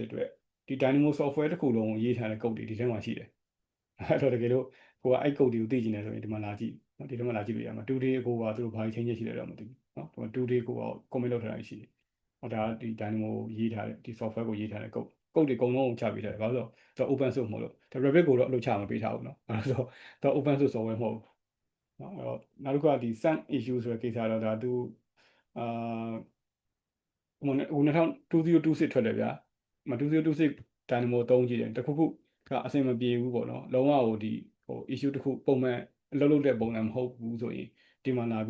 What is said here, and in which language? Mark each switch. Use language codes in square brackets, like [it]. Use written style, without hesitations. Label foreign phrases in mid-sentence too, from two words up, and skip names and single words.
[my] တဲ့အတွက်ဒီ Dynamo software တစ်ခုလုံးကိုရေးထားတဲ့ code တွေဒီထဲမှာရှိတယ်အဲ့တော့တကယ်လို့ကိုကအဲ့ code တွေကိုသိချင်တယ်ဆိုရင်ဒီမှာလာကြည့်နော်ဒီထဲမှာလာကြည့်လို့ရမှာ 2D ကိုကသူတို့ဘာ change ရှိလဲတော့မသိဘူးနော်ဒီမှာ 2D ကိုက comment လုပ်ထားတာရှိတယ်ဒါဒီ Dynamo ရေးထားတဲ့ဒီ software ကိုရေးထားတဲ့ code တွေအကုန်လုံးကိုချပေးထားတယ်ဘာလို့ဆိုတော့ [en] open source [my] မဟုတ်လို့ဒါ Revit ကိုတော့အလုပ်ချမပေးထားဘူးနော်အဲ့တော့သူ [en] open source software [my] မဟုတ်ဘူးနော်အဲ့တော့နောက်တစ်ခုကဒီ [en] sun issue [my] ဆိုတဲ့ကိစ္စတော့ဒါသူ 2026ထွက်တယ်ဗျာ2026 Dynamo သုံးကြည့်တယ်တခုခုကအဆင်မပြေဘူးပေါ့နော်လုံးဝဟိုဒီဟို issue တစ်ခုပုံမှန်အလုပ်လုပ်တဲ့ပုံစံမဟုတ်ဘူးဆိုရင်ဒီမှာလာပြီး